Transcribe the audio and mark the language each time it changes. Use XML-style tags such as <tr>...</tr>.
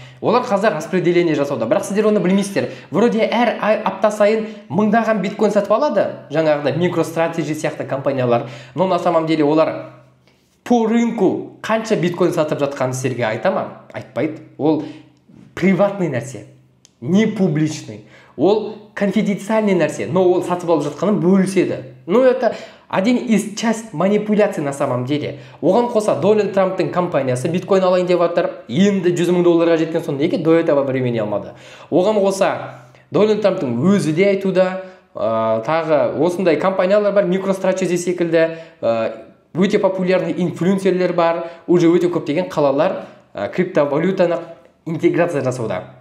<kk>Олар қазір распределение жасауда. Бірақ сіздер оны білмейсіздер. Вроде әр апта сайын мыңдаған биткоин сатып алады, жаңағыда MicroStrategy сияқты компаниялар.</kk> <ru>Но на самом деле</ru> <kk>олар по рынку қанша биткоин сатып жатқанын сіздерге айта ма? Айтпайды. Ол приватный нәрсе.</kk> <ru>не публичный.</ru> <kk>Ол конфиденциальный нәрсе, но ол сатып алып жатқанын бөліседі.</kk> <ru>Ну, это один из часть манипуляций на самом деле.</ru> <kk>Оған қоса Дональд Трамптың компаниясы биткоин алайын деп жатыр. Енді 100 мың долларға жеткен соң неге до этого времени алмады? Оған қоса Дональд Трамптың өзі де айтуда, тағы осындай компаниялар бар, MicroStrategy секілді, өте популярный инфлюенсерлер бар, уже өте көптеген қалалар криптовалютаны интеграция жасауда.</kk>